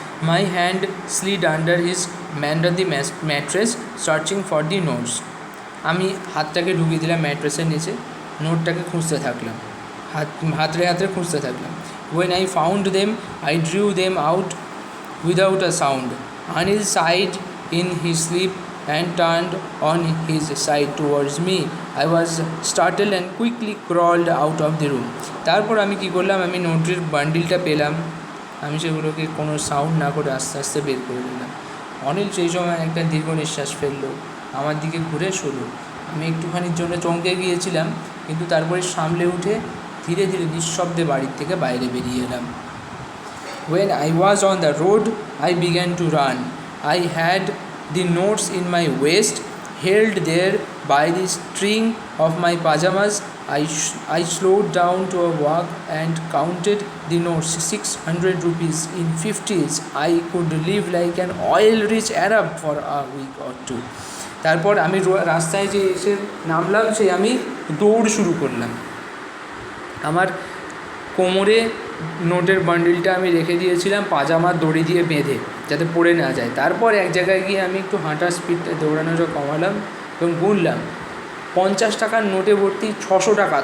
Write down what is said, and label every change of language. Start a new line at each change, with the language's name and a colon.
English: My hand slid under the mattress, searching for the notes.
Bangla: আমি হাতটাকে ঢুকিয়ে দিলাম ম্যাট্রেসের নিচে, নোটটাকে খুঁজতে থাকলাম, হাতড়ে খুঁজতে থাকলাম।
English: When I found them, I drew them out without a sound. Anil sighed in his sleep and turned on his side towards me. I was startled and quickly crawled out of the room.
Bangla: তারপর আমি কী করলাম, আমি নোটের বান্ডিলটা পেলাম, আমি সেগুলোকে কোনো সাউন্ড না করে আস্তে বের করে দিলাম। অনিল সেই সময় একটা দীর্ঘ নিঃশ্বাস ফেললো, আমার দিকে ঘুরে শুলো। আমি একটুখানির জন্য চমকে গিয়েছিলাম, কিন্তু তারপরে সামলে উঠে ধীরে নিঃশব্দে বাড়ির থেকে বাইরে বেরিয়ে এলাম।
English: When I was on the road, I began to run. I had the notes in my waist, held there by the string of my pajamas. I slowed down to a walk and counted the notes. 600 rupees in 50s. I could live like an oil-rich Arab for a week or two.
Bangla: তারপর আমি রাস্তায় যে এসে নামলাম, আমি দৌড় শুরু করলাম। আমার কোমরে নোটের বান্ডিলটা আমি রেখে দিয়েছিলাম পাজামার দড়ি দিয়ে বেঁধে, যাতে পড়ে না যায়। তারপর এক জায়গায় গিয়ে আমি একটু হাঁটার স্পিডটা, দৌড়ানোটা কমালাম এবং গুনলাম 50 টাকার নোটে ভর্তি 600 টাকা।